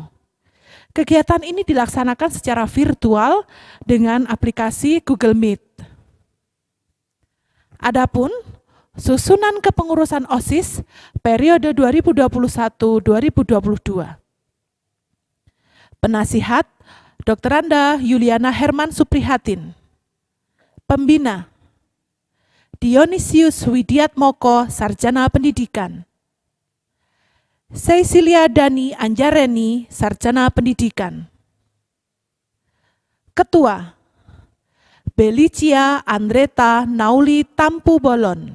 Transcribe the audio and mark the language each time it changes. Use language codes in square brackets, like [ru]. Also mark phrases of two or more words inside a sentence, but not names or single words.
[id] Kegiatan ini dilaksanakan secara virtual dengan aplikasi Google Meet. Adapun susunan kepengurusan OSIS periode 2021-2022. Penasihat Dr. Anda Yuliana Herman Suprihatin. Pembina Dionisius Widiatmoko, Sarjana Pendidikan. Cecilia Dani Anjareni, Sarjana Pendidikan. Ketua Belicia Andreta Nauli Tampu Bolon.